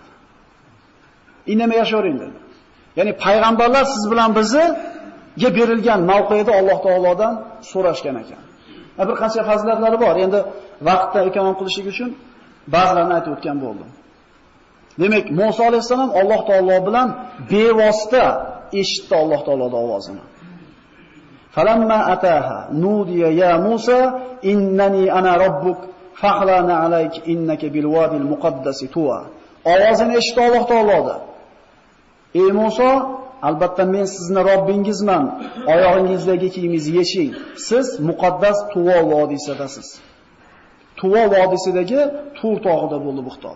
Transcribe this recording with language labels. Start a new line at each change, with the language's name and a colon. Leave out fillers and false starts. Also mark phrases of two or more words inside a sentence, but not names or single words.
Uzbek: Indamay yashavering dedi. Ya'ni payg'ambarlar siz bilan bizga berilgan mavqeda Alloh taolodan so'rashgan ekan. Bir qancha fazilatlari bor. Endi vaqtda e'lon qilishlik uchun ba'zilarini aytib o'tgan bo'ldim. Demak, Musa alayhisalom Alloh taolo bilan bevosita eshitdi Alloh taoloning ovozini.
Arabic: فلما أتاها نودي يا موسى إنني أنا ربك فاخلع نعليك إنك بالواد المقدس طوى.
Uzbek: Ovozini eshitdi Alloh taoloda. Ey Musa, albatta men sizning Robbingizman. Oyog'ingizdagi kiyimingizni yeching. Siz muqaddas Tuvo vodiysidasiz. Tuvo vodiysidagi Tur tog'ida bo'ldi bu xitob.